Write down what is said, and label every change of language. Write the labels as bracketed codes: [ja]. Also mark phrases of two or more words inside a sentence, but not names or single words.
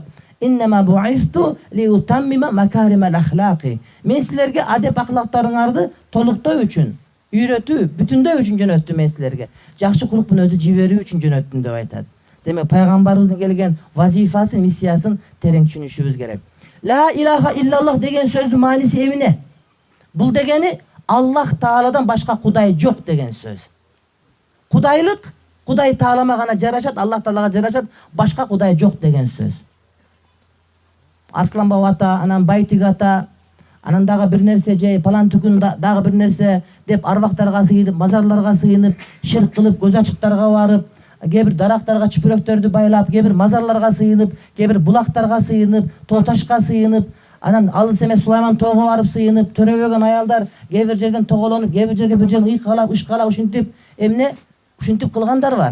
[ar] إنما بعثت لأتمم مكارم الأخلاق. [ky] Мен силерге адеп ахлактарыңарды толуктоо үчүн, үйрөтүү, бүтүндөй үчүн жөнөттүм мен силерге. Жакшы кулук менен өзү жиберүү үчүн жөнөттүм деп айтат. Демек пайгамбарыбыздын келген вазифасын, миссиясын терең түшүнүшүбүз керек. [ar] لا إله إلا الله [ky] деген сөздүн мааниси эмне? Бул дегени Аллах Тааладан башка Кудай жок деген сөз. Кудайлык Кудай Таалама гана жарашат, Аллах Таалага жарашат, башка Кудай жок деген сөз. Арслан Баба ата, анан Байтик ата, Анан дагы бир нерсе же палан түкүн дагы бир нерсе деп арбактарга сыйынып, мазарларга сыйынып, ширк кылып, көз ачыктарга барып, кээ бир дарактарга чүпүрөктөрдү байлап, кээ бир мазарларга сыйынып, кээ бир булактарга сыйынып, тоо ташка сыйынып, анан алыс эмес Сулайман тоого барып сыйынып, төрөбөгөн аялдар кээ бир жерден тоголонуп, кээ бир жерге бир жерден ыйкалап, ышкалап ушинтип эмне ушинтип кылгандар бар.